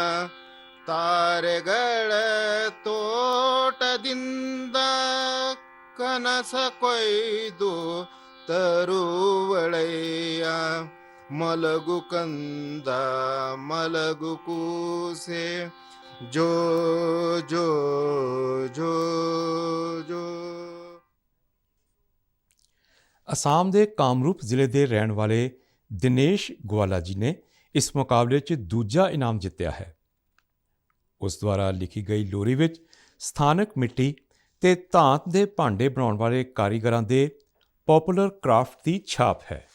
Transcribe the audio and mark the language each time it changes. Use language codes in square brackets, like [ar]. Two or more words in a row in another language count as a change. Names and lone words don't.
[kn] ತಾರೆಗಳ ತೋಟದಿಂದ ಕನಸ ಕೊಯ್ದು ತರುವಳಯ್ಯ ಮಲಗು ಕಂದ ಮಲಗು ಕೂಸೆ ಜೋ ಜೋ ಜೋ ಜೋ। [pa] ਅਸਾਮ ਦੇ ਕਾਮਰੂਪ ਜ਼ਿਲ੍ਹੇ ਦੇ ਰਹਿਣ ਵਾਲੇ ਦਿਨੇਸ਼ ਗਵਾਲਾ ਜੀ ਨੇ ਇਸ ਮੁਕਾਬਲੇ 'ਚ ਦੂਜਾ ਇਨਾਮ ਜਿੱਤਿਆ ਹੈ। ਉਸ ਦੁਆਰਾ ਲਿਖੀ ਗਈ ਲੋਰੀ ਵਿੱਚ ਸਥਾਨਕ ਮਿੱਟੀ ਤੇ ਧਾਤ ਦੇ ਭਾਂਡੇ ਬਣਾਉਣ ਵਾਲੇ ਕਾਰੀਗਰਾਂ ਦੇ [en] popular craft [pa] ਦੀ ਛਾਪ ਹੈ।